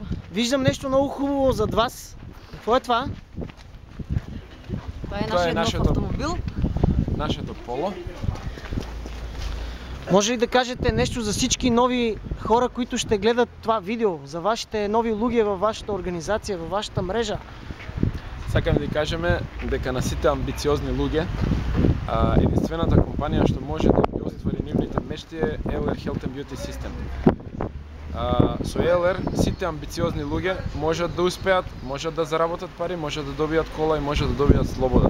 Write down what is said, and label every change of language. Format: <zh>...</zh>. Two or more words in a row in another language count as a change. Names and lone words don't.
<bg>Виждам нещо много хубаво зад вас. Какво е това? Това е нашият нов автомобил. Нашето поло. Може ли да кажете нещо за всички нови хора, които ще гледат това видео, за вашите нови луѓе във вашата организация, във вашата мрежа?</bg> <mk>Сакам да кажем дека на сите амбициозни луѓе, единствената компанија што може да ги оствари нивните мечти е ELR Health and Beauty System. Со ELR сите амбициозни луѓе можат да успеат, можат да заработат пари, можат да добијат кола и можат да добијат слобода.</mk>